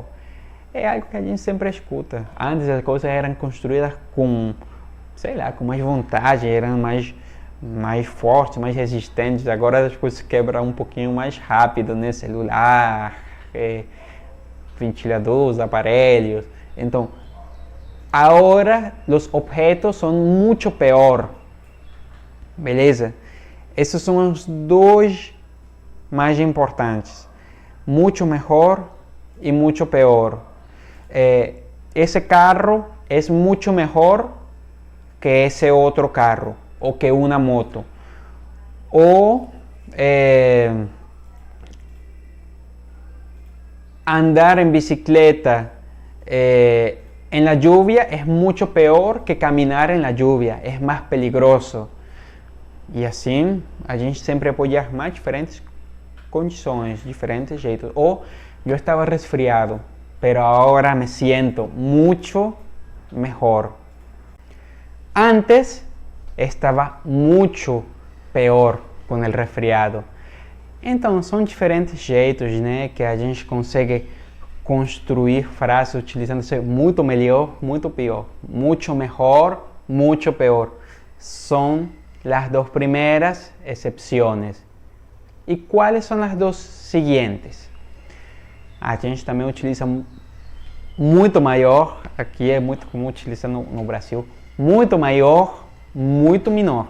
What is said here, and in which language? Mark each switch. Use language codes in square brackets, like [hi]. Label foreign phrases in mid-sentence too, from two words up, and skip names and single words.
[pt] É algo que a gente sempre escuta. Antes as coisas eram construídas com, com mais vontade, eram mais fortes, mais resistentes. Agora as coisas quebram um pouquinho mais rápido, né? Celular, ventiladores, aparelhos. Então, [es] Ahora los objetos son mucho peor. [pt] Beleza? Esses são os dois mais importantes. [es] Mucho mejor y mucho peor. Ese carro es mucho mejor que ese otro carro o que una moto. O andar en bicicleta en la lluvia es mucho peor que caminar en la lluvia, es más peligroso. [pt] E assim, a gente sempre pode armar diferentes condições, diferentes jeitos. Ou eu estava resfriado, [es] pero ahora me siento mucho mejor. [pt] Antes estava [es] mucho peor [pt] com o resfriado. Então, são diferentes jeitos, né, que a gente consegue construir frases utilizando-se muito melhor, muito pior. [es] Mucho mejor, mucho peor. [pt] São as duas primeiras excepções. E quais são as duas seguintes? A gente também utiliza muito maior, aqui é muito comum utilizar no Brasil, muito maior, muito menor.